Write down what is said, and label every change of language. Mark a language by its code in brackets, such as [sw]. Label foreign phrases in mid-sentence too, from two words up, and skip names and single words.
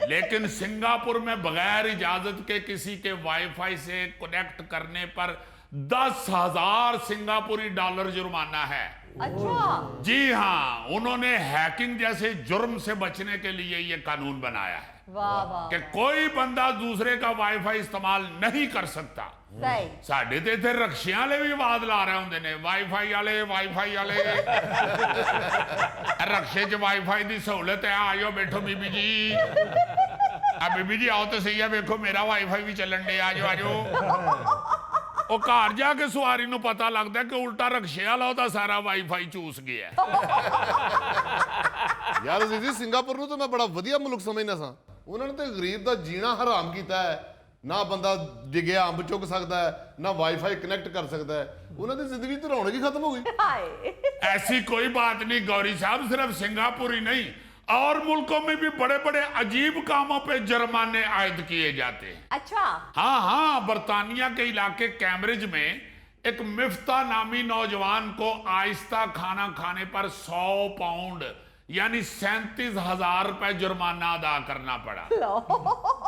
[ur] لیکن سنگاپور میں بغیر اجازت کے کسی کے وائی فائی سے کنیکٹ کرنے پر 10,000 سنگاپوری ڈالر جرمانہ ہے. अच्छा جی ہاں، انہوں نے ہیکنگ جیسے جرم سے بچنے کے لیے یہ قانون بنایا ہے واہ واہ کہ کوئی بندہ دوسرے کا وائی فائی استعمال نہیں کر سکتا. सही [pa] ਸਾਡੇ ਤੇ ਇੱਥੇ ਰਕਸ਼ਿਆਂ ਵਾਲੇ ਭੀ ਆਵਾਜ਼ ਲਾ ਰਹੇ ਹੋਂਦੇ ਨੇ, ਵਾਈਫਾਈ ਵਾਲੇ ਰਕਸ਼ੇ ਚ ਵਾਈਫਾਈ ਦੀ ਸਹੂਲਤ ਹੈ, ਆਯੋ ਬੈਠੋ ਬੀਬੀ ਜੀ, ਬੀਬੀ ਜੀ ਆਓ ਤੋ ਸਹੀ ਹੈ, ਦੇਖੋ ਮੇਰਾ ਵਾਈਫਾਈ ਭੀ ਚੱਲਣ ਦੇ, ਆਜੋ ਆਜੋ। ਉਹ ਘਰ ਜਾ ਕੇ ਸਵਾਰੀ ਨੂੰ ਪਤਾ ਲੱਗਦਾ ਕਿ ਉਲਟਾ ਰਕਸ਼ੇ ਵਾਲਾ ਉਹਦਾ ਸਾਰਾ ਵਾਈਫਾਈ ਚੂਸ ਗਿਆ। ਯਾਰ ਅਜ਼ੀਜ਼ੀ सिंगापुर ਨੂੰ ਤਾਂ ਮੈਂ ਬੜਾ ਵਧੀਆ ਮੁਲਕ ਸਮਝਦਾ ਸਾਂ। ਉਹਨਾਂ ਨੇ ਤੇ ਗਰੀਬ ਦਾ ਜੀਣਾ ਹਰਾਮ ਕੀਤਾ ਹੈ, ਨਾ ਬੰਦਾ ਡਿੱਗਿਆ ਅੰਬ ਚੁੱਕ ਸਕਦਾ ਹੈ, ਨਾ ਵਾਈਫਾਈ ਕਨੈਕਟ ਕਰ ਸਕਦਾ ਹੈ। ਉਹਨਾਂ ਦੀ ਜ਼ਿੰਦਗੀ ਤੇ ਰੌਣਕ ਹੀ ਖਤਮ ਹੋ ਗਈ। हाय [ur] ایسی کوئی بات نہیں گوری صاحب، صرف سنگاپور ہی نہیں، اور ملکوں میں بھی بڑے بڑے عجیب کاموں پہ جرمانے عائد کیے جاتے ہیں. अच्छा। ہاں ہاں، برطانیہ کے علاقے کیمبرج میں ایک مفتہ نامی نوجوان کو آہستہ کھانا کھانے پر 100 پاؤنڈ یعنی 37,000 روپے جرمانہ ادا کرنا پڑا.